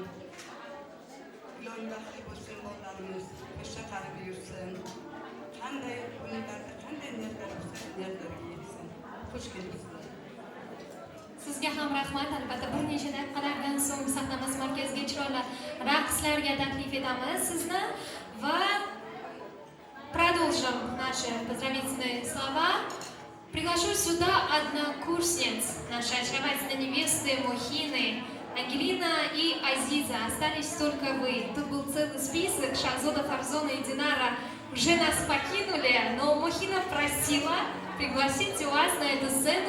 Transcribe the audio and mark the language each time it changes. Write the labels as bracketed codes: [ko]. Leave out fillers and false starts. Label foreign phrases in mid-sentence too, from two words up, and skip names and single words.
[uz] Ilohim baxtli bo'lsin, bolalarimiz o'sha qarib yursin. Qanday kunlarda, qanday niyatlar bo'lsa, niyatlariga yetsin. Xush kelibsizlar. Sizga ham rahmat. Albatta bir necha daqiqalardan so'ng sahnamiz markaziga chiroyli raqslarga taklif etamiz sizni va [ru] продолжим наши поздравительные слова. Приглашу сюда однокурсниц нашей очаровательной невесты Мохины, Ангелина и Азиза. Остались только вы. Тут был целый список. Шахзода, Фарзона и Динара уже нас покинули, но Мохина просила пригласить вас на эту сцену.